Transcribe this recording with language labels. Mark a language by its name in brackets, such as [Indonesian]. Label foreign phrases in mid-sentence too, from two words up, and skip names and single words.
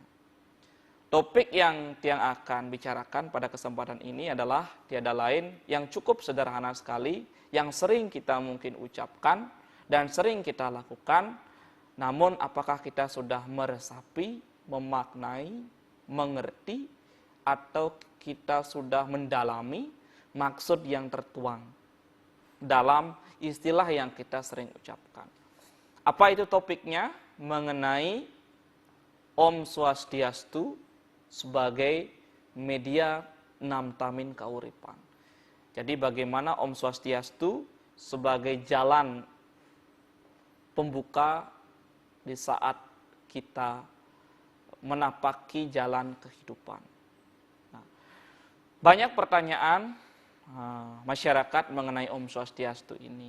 [Indonesian] Topik yang Tiang akan bicarakan pada kesempatan ini adalah tiada lain yang cukup sederhana sekali, yang sering kita mungkin ucapkan dan sering kita lakukan, namun apakah kita sudah meresapi, memaknai, mengerti, atau kita sudah mendalami maksud yang tertuang dalam istilah yang kita sering ucapkan. Apa itu topiknya? Mengenai Om Swastiastu sebagai media [Balinese] namtamin kauripan. [Indonesian] Jadi bagaimana Om Swastiastu sebagai jalan pembuka di saat kita menapaki jalan kehidupan. Nah, banyak pertanyaan masyarakat mengenai Om Swastiastu ini.